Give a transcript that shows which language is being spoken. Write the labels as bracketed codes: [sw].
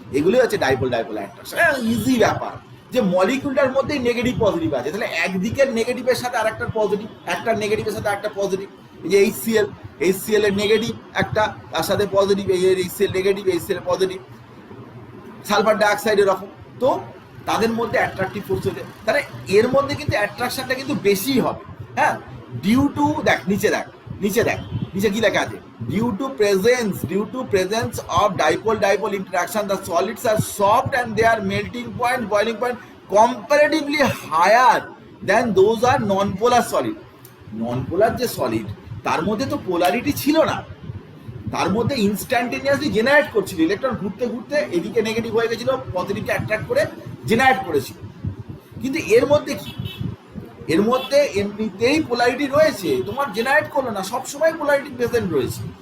[bn] এগুলোই হচ্ছে dipole dipole attraction. Easy ব্যাপার যে মলিকুলটার মধ্যেই নেগেটিভ পজিটিভ আছে, তাহলে একদিকের নেগেটিভের সাথে আরেকটা পজিটিভ, একটা নেগেটিভের সাথে একটা পজিটিভ। এই যে HCl এর নেগেটিভ একটা, তার সাথে পজিটিভ, এই HCl negative, HCl positive. Sulphur dioxide এরকম। তো তাদের মধ্যে অ্যাট্রাকটিভ ফোর্স হচ্ছে, তাহলে এর মধ্যে কিন্তু অ্যাট্রাকশনটা কিন্তু বেশি হবে। হ্যাঁ, ডিউ টু, দেখ নিচে দেখ, নিচে কি লেখা আছে? [en] Due to presence of dipole-dipole interaction, the solids are soft and their melting point, boiling point comparatively higher than those are non-polar solid. [bn] Non-polar যে সলিড, তার মধ্যে তো পোলারিটি ছিল না, তার মধ্যে ইনস্ট্যান্টেনিয়াসলি জেনারেট করছিল। ইলেকট্রন ঘুরতে ঘুরতে এদিকে নেগেটিভ হয়ে গেছিল, পজিটিভকে অ্যাট্রাক্ট করে জেনারেট করেছিল। কিন্তু এর মধ্যে কি, এর মধ্যে এমনিতেই পোলারিটি রয়েছে, তোমার জেনারেট করলো না, সবসময় পোলারিটি প্রেজেন্ট রয়েছে।